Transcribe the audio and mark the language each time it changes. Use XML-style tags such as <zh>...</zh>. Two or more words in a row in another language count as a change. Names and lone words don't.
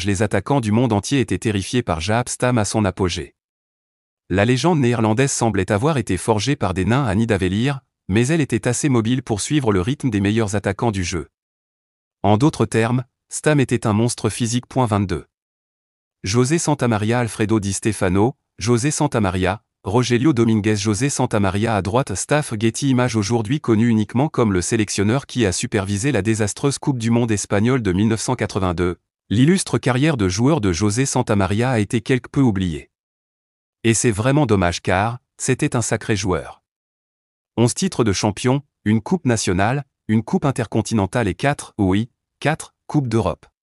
<fr>Les attaquants du monde entier étaient terrifiés par Jaap Stam à son apogée. La légende néerlandaise semblait avoir été forgée par des nains à Nidavellir, mais elle était assez mobile pour suivre le rythme des meilleurs attaquants du jeu. En d'autres termes, Stam était un monstre physique. 22. José Santamaria. Alfredo Di Stefano. José Santamaria, Rogelio Dominguez. José Santamaria à droite. Staff. Getty Images. Aujourd'hui connu uniquement comme le sélectionneur qui a supervisé la désastreuse Coupe du Monde espagnole de 1982, l'illustre carrière de joueur de José Santamaria a été quelque peu oubliée. Et c'est vraiment dommage car, c'était un sacré joueur. 11 titres de champion, une coupe nationale, une coupe intercontinentale et 4 coupes d'Europe.</fr>